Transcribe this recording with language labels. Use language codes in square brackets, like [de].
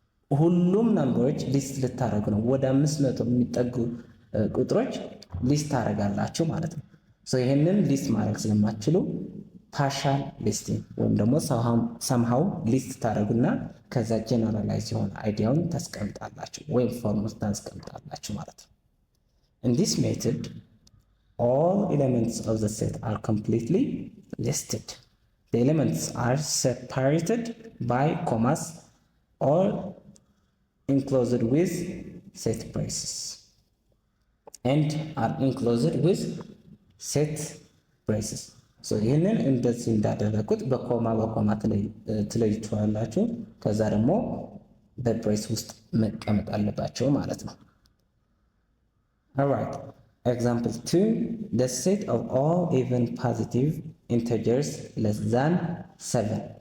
[am] ሁሉም ነምበሮች ሊስት ልታረጉ ነው። ወደ 500 የሚጠጉ ቁጥሮች ሊስት ታረጋላችሁ ማለት ነው። ይሄንን ሊስት ማድረግ ስለማትችሉ ፓርሻል ሊስቲንግ ወይም ደግሞ somehow ሊስት ታረጉና ከዛ ጀነራላይዝ የሆነ አይዲያውን ታስቀምጣላችሁ ወይም ፎርሙላ ታስቀምጣላችሁ ማለት ነው። [en] in this method all elements of the set are completely listed the elements are separated by commas or enclosed with set braces and are enclosed with set braces. [am] ሶ ይህንን እንደዚህ እንዳደረኩት በኮማ ትለይቷላችሁ። ከዛ ደግሞ በብሬስ ውስጥ መቀመጥ አለባቸው ማለት ነው። [en] Alright, example 2, the set of all even positive integers less than 7.